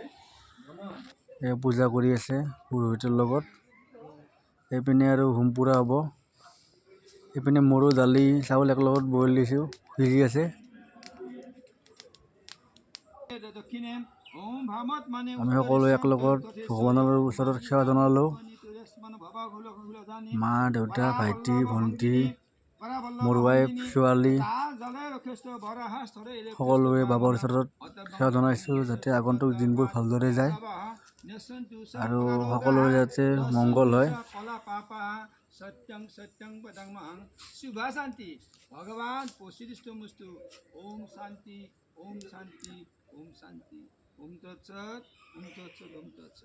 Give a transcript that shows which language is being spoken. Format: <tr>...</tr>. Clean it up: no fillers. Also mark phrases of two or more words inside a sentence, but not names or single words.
<as>পূজা কৰি আছে পুৰোহিতৰ লগত এইপিনে আৰু হোম পুৰা হ'ব এইপিনে মোৰো দালি চাউল এক লগত বইল দিছো সিজি আছে আমি সকলো এক লগত ভগৱানৰ ওচৰত সেৱা জনালো মা দেউতা ভাইটি ভণ্টি মোৰ ৱাইফ ছোৱালী সকলোৱে বাবাৰ ওচৰত সেৱা জনাইছো যাতে আগন্তুক দিনবোৰ ভালদৰে যায় আৰু সকলোৰে যাতে মংগল হয়</as> <sa>सत्यं सत्यं पदमहं शुभा शांति भगवान पोषिष्टमुस्तु ओम शांति ओम शांति ओम शांति ओम तत्सत ओम तत्सत ओम तत्सत।</sa>